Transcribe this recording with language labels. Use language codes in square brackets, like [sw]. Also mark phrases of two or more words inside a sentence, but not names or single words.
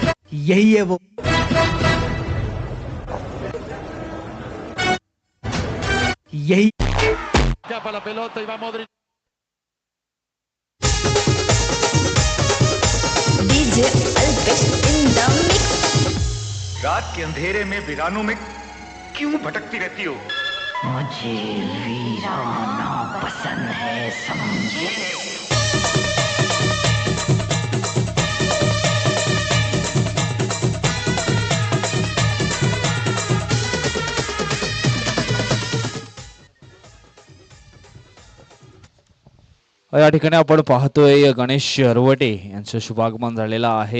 [hi] यही है वो, यही [es] Escapa la pelota y va Modric. [en] DJ Alpesh in the mix. [hi] रात के अंधेरे में वीरानों में क्यों भटकती रहती हो? मुझे वीराना पसंद है, समझे? [mr] या ठिकाणी आपण पाहतोय गणेश हरवटे यांचं शुभागमन झालेलं आहे.